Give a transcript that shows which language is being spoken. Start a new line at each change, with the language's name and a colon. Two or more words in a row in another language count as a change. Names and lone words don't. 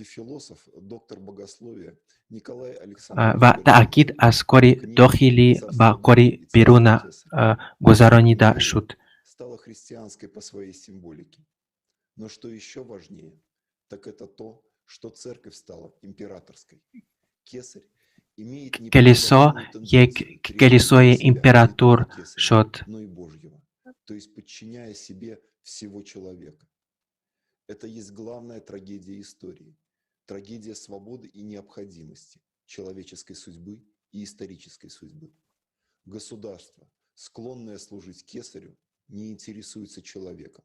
Persian: و تأکید از کار داخلی به کار بیرون گذرانیده شد.
Russian: Но что еще важнее, так это то, что церковь стала императорской. Кесарь имеет не
Persian: یک کلیسای امپراتور شد.
Russian: но и Божьего, то есть подчиняя себе всего человека. Это есть главная трагедия истории, трагедия свободы и необходимости человеческой судьбы и исторической судьбы. Государство, склонное служить кесарю, не интересуется человеком.